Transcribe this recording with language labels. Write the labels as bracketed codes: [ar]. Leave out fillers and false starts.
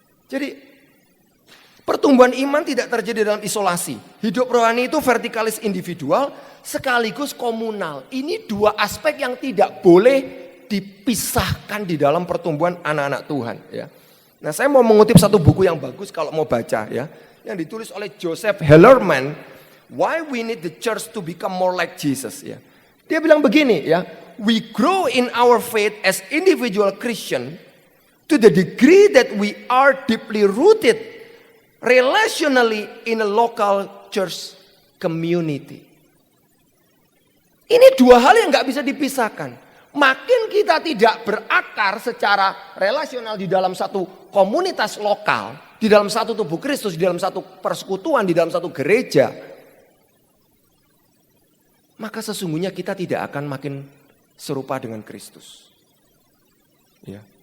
[id] Jadi pertumbuhan iman tidak terjadi dalam isolasi. Hidup rohani itu vertikalis individual sekaligus komunal. Ini dua aspek yang tidak boleh dipisahkan di dalam pertumbuhan anak-anak Tuhan. Ya. Nah saya mau mengutip satu buku yang bagus kalau mau baca ya. Yang ditulis oleh Joseph Hellerman. [en] Why we need the church to become more like Jesus. [id] Ya. Dia bilang begini ya. [en] We grow in our faith as individual Christian to the degree that we are deeply rooted relationally in a local church community. [id] Ini dua hal yang gak bisa dipisahkan. Makin kita tidak berakar secara relasional di dalam satu komunitas lokal, di dalam satu tubuh Kristus, di dalam satu persekutuan, di dalam satu gereja, maka sesungguhnya kita tidak akan makin serupa dengan Kristus. Ya.